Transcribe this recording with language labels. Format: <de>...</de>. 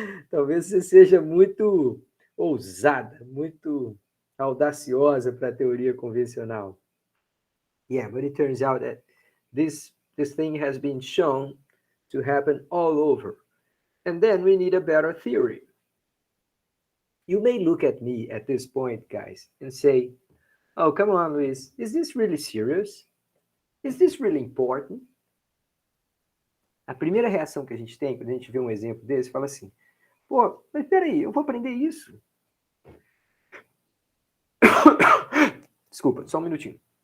<pt>Talvez você seja muito ousada, muito audaciosa para a teoria convencional.</pt> <en>Yeah, but it turns out that this thing has been shown to happen all over. And then we need a better theory. You may look at me at this point, guys, and say, oh, come on, Luis, is this really serious? Is this really important?</en> <pt>A primeira reação que a gente tem quando a gente vê um exemplo desse, fala assim, pô, mas peraí, eu vou aprender isso. Desculpa, só um minutinho.</pt>